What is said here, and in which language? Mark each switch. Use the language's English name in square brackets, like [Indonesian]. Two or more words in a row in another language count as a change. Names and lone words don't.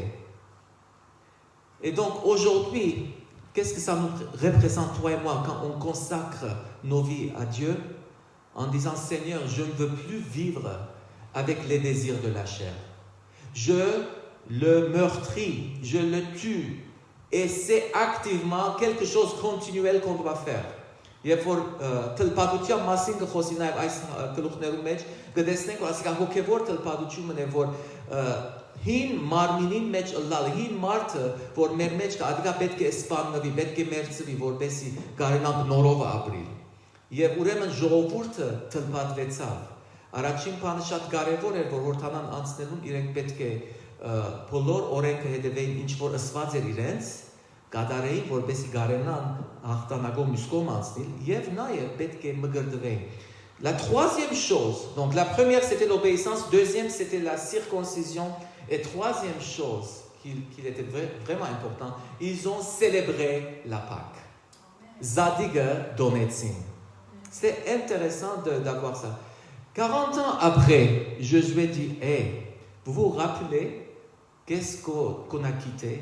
[French] Et donc aujourd'hui, qu'est-ce que ça nous représente, toi et moi, quand on consacre nos vies à Dieu, en disant « Seigneur, je ne veux plus vivre avec les désirs de la chair. Je le meurtris, je le tue. » Et c'est activement quelque chose de continuel qu'on doit faire. [Armenian] Երբ որ թլպատության մասին կխոսի նաև այս գլուխներում մեջ կտեսնենք որ ասիկա հոգևոր թլպատությունն է որ հին մարմինին մեջ ըլլալը հին մարդը որ մեր մեջ կա ադիկա պետք է սպաննվի պետք է մերձվի որպեսզի կարենանք նորով ապրել եւ ուրեմն ժողովուրդը թլպատվեցավ առաջին բանը շատ կարեւոր էր որ հորթանան անցնելուն իրենք պետք է բոլոր օրենքը հետևեին ինչ որ ըսված էր իրենց կատարեին, որպեսզի կարենան հաղթանակով մյուս կողմ անցնել, եւ նաեւ պետք է մգրդվեին. [French] La troisième chose, donc la première c'était l'obéissance, deuxième c'était la circoncision, et troisième chose qui était vraiment important, ils ont célébré la Pâque. [Armenian] Զատիկ տոնեցին. [French] C'est intéressant d'avoir ça. 40 ans après, Josué dit, hey, vous vous rappelez qu'est-ce qu'on a quitté?